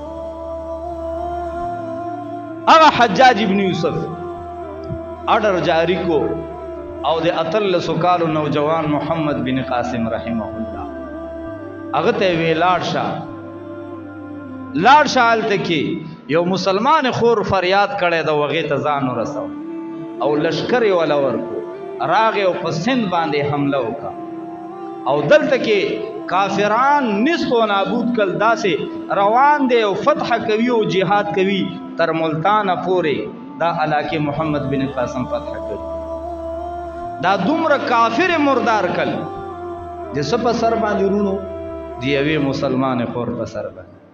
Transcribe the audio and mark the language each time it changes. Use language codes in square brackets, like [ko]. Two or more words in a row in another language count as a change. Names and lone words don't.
[ps] هغه حجاج ابن یوسف اډر جاری کو او د 18 کالو نوجوان محمد بن قاسم [ar] رحمه الله [ps] هغه ته وی لاړ شه هلته کې یو مسلمان خور فریاد کړی د هغې ته ځان ورسو، او لشکر یې وله ورکو، راغې او په سند باندې حمله وکړه، او دلته کې کافران نصف و نابود کل، داسې روان دی او فتح کوي او جهاد کوي تر ملتانه پورې دا علاقې محمد بن قاسم فتح کوي. دا دومره کافر مردار کل د څه په سر باندې رونو، د یوې مسلمان خور په سر باندې.